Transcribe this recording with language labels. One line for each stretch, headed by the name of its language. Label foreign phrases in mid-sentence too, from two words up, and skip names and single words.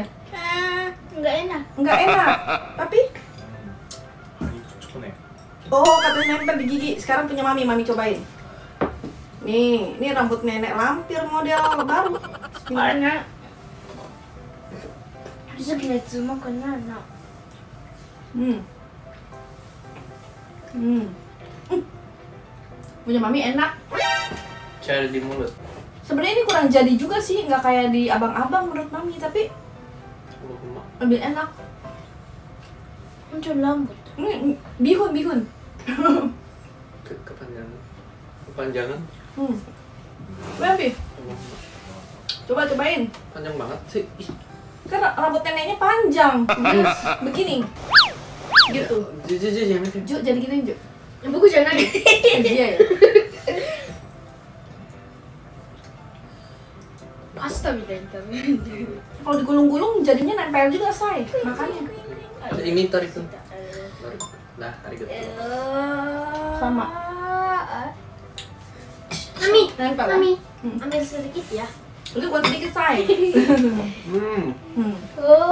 Indonesian: Nggak enak. Nggak enak. Tapi Cukup nih. oh, katanya nempel di gigi. Sekarang punya Mami cobain. Nih, ini rambut nenek lampir model baru.
Japanese: Karena Rizky のやつうまくないな。
Indonesian: Punya Mami enak. Cair di mulut. Sebenarnya ini kurang jadi juga sih, nggak kayak di abang-abang menurut Mami, tapi lebih enak. Muncul lambut. Bihun. Kepanjangan. Mami, cobain. Panjang banget sih. Ih. Kan rambut neneknya panjang, begini, gitu. Ju, jadi gituin Ju.
Japanese: 僕じゃない。
Indonesian: Iya ya.
Japanese: パスタみたいに食べるんだよ。
Indonesian: Kalau digulung-gulung jadinya nempel juga say, makanya. Ini tarik tuh. Nah, tarik itu. Sama. Mami, Nempel. Mami, ambil sedikit ya. Itu buat sedikit say. Oh.